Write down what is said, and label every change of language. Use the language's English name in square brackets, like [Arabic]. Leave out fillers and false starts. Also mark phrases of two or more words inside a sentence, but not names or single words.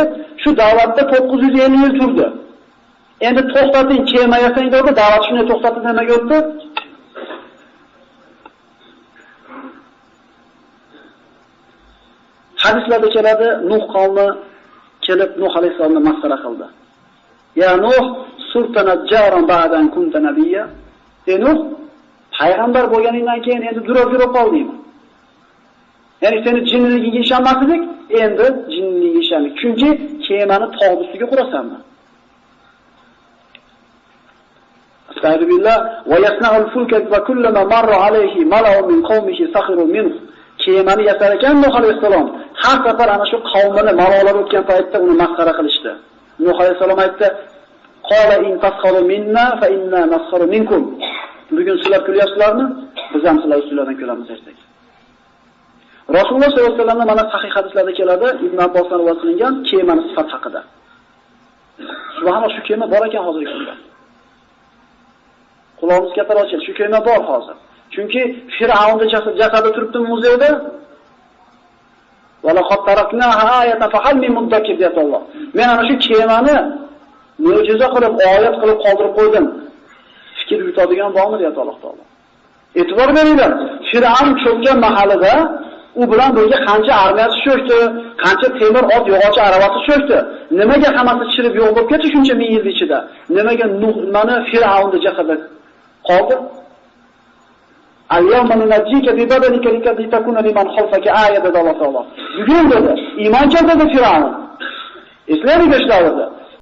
[Uzbek] Shu da'vatda 950 yil turdi. Endi to'xtating, kema yasang dedi, da'vat shuni to'xtatdi, nimaga o'tdi? Hadislarda keladi, Nuh qavmi kelib Nuh alayhisalomni masxara qildi. [Arabic] يا نوح، صرتنا جارا بعدا كنت نبيا. [Uzbek] Ey Nuh, payg'ambar bo'lganingdan keyin endi durab qoldingmi? Ya'ni seni jinniligingga ishonmasdik, endi jinniligingga ishondik. Chunki kemani tog' ustiga qurasanmi? [Arabic] أستغفر الله ويصنع الفلك وكلما مر عليه ملأ من قومه سخروا منه. [Uzbek] Kemani yasar ekan Nuh alayhisalom. Har safar ana shu qavmini ma'nolar o'tgan paytda uni masxara qilishdi. Nuh alayhisalom aytdi: [Arabic] "قال إن تسخروا منا فإنا نسخر منكم." [Uzbek] Bugun sizlar kulyapsizlarmi? Biz ham sizlar ustilardan kulamiz ertaga. Rasululloh sollallohu alayhi vasallamning mana sahih hadislarda keladi, Ibn Abbosdan rivoyat qilingan kemani sifat haqida. Subhanalloh, shu kema bor ekan hozirgi kunda. Quloqimiz katta ochildi, shu kema bor hozir. Chunki Fir'avnning jasadi turibdi muzeyda. [Arabic] ولقد تركناها آية فهل من مدكر [Uzbek] deyapti Alloh. Men ana shu kemani mo'jiza qilib, oyat qilib qoldirib qo'ydim. Fikr yutadigan bormi deyapti Alloh taolo. E'tibor beringlar. Fir'avn cho'kkan mahallada u bilan birga qancha armiyasi cho'kdi, qancha temir ot yog'och aravasi cho'kdi. Nimaga hammasi chirib yo'q bo'lib ketdi shuncha ming yil ichida? Nimaga Nuhmani Fir'avnning jasadi qoldi? [Arabic] اليوم ننجيك ببدنك لتكون لمن خلفك آية [Uzbek] Alloh taolo. Bugun dedi, iymon keltirdi Fir'avn. Islomga ishladi.